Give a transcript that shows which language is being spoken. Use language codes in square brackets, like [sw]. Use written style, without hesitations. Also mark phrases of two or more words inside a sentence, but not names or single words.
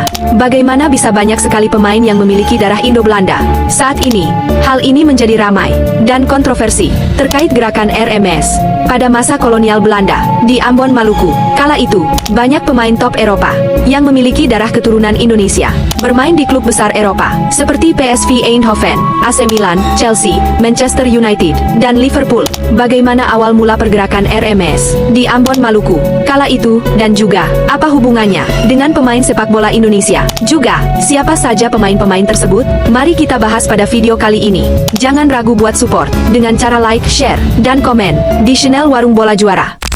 [id] Bagaimana bisa banyak sekali pemain yang memiliki darah Indo-Belanda? Saat ini, hal ini menjadi ramai dan kontroversi terkait gerakan RMS pada masa kolonial Belanda di Ambon, Maluku. Kala itu, banyak pemain top Eropa yang memiliki darah keturunan Indonesia bermain di klub besar Eropa seperti PSV Eindhoven, AC Milan, Chelsea, Manchester United, dan Liverpool. Bagaimana awal mula pergerakan RMS di Ambon, Maluku kala itu, dan juga apa hubungannya dengan pemain sepak bola Indonesia? Juga, siapa saja pemain-pemain tersebut? Mari kita bahas pada video kali ini. Jangan ragu buat support dengan cara like, share, dan komen di channel Warung Bola Juara.